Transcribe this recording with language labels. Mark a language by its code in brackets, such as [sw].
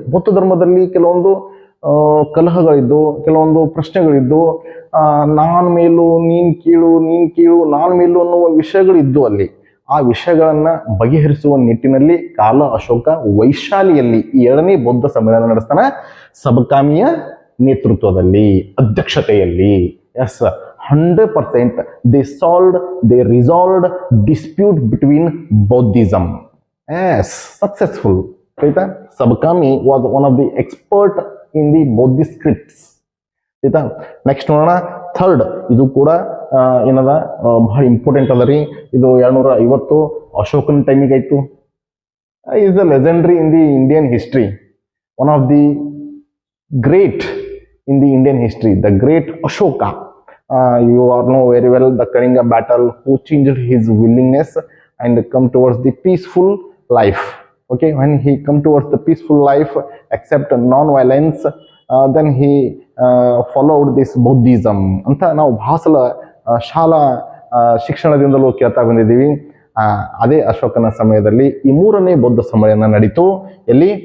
[kn] ಬೌದ್ಧ ಧರ್ಮದಲ್ಲಿ ಕೆಲವೊಂದು ಕಲಹಗಳಿದ್ದು, ಕೆಲವೊಂದು ಪ್ರಶ್ನೆಗಳಿದ್ದು, ನಾನ್ ಮೇಲು ನೀನ್ ಕೀಳು, ನೀನ್ ಕೀಳು ನಾನ್ ಮೇಲು ಅನ್ನುವ ವಿಷಯಗಳಿದ್ದು ಅಲ್ಲಿ. ಆ ವಿಷಯಗಳನ್ನ ಬಗೆಹರಿಸುವ ನಿಟ್ಟಿನಲ್ಲಿ ಕಾಲ ಅಶೋಕ ವೈಶಾಲಿಯಲ್ಲಿ ಈ ಎರಡನೇ ಬೌದ್ಧ ಸಮ್ಮೇಳನ ನಡೆಸ್ತಾನ, ಸಬಕಾಮಿಯ ನೇತೃತ್ವದಲ್ಲಿ, ಅಧ್ಯಕ್ಷತೆಯಲ್ಲಿ. [en] Yes, 100% they resolved dispute between Buddhism. Yes, successful. ಆಯ್ತಾ. Sabbakami was one of the expert in the Buddhist scripts. [kn] ಆಯ್ತಾ. ನೆಕ್ಸ್ಟ್ ನೋಡೋಣ, ಥರ್ಡ್. ಇದು ಕೂಡ ಏನದ ಬಹಳ ಇಂಪಾರ್ಟೆಂಟ್ ಅದ ರೀ. ಇದು 250 ಅಶೋಕನ ಟೈಮಿಗೆ ಆಯ್ತು. [en] Is a legendary in the Indian history, one of the great in the Indian history, the great Ashoka. You all know very well the Kalinga battle, who changed his willingness and come towards the peaceful life. Okay, when he come towards the peaceful life, accept non-violence, then he followed this Buddhism. [kn] ಅಂತ ನಾವು ಭಾಸಲ ಶಾಲಾ ಶಿಕ್ಷಣದಿಂದಲೂ ಕೇಳ್ತಾ ಬಂದಿದ್ದೀವಿ. ಅದೇ ಅಶೋಕನ ಸಮಯದಲ್ಲಿ ಈ ಮೂರನೇ ಬೌದ್ಧ ಸಮ್ಮೇಳನ ನಡೀತು. ಎಲ್ಲಿ?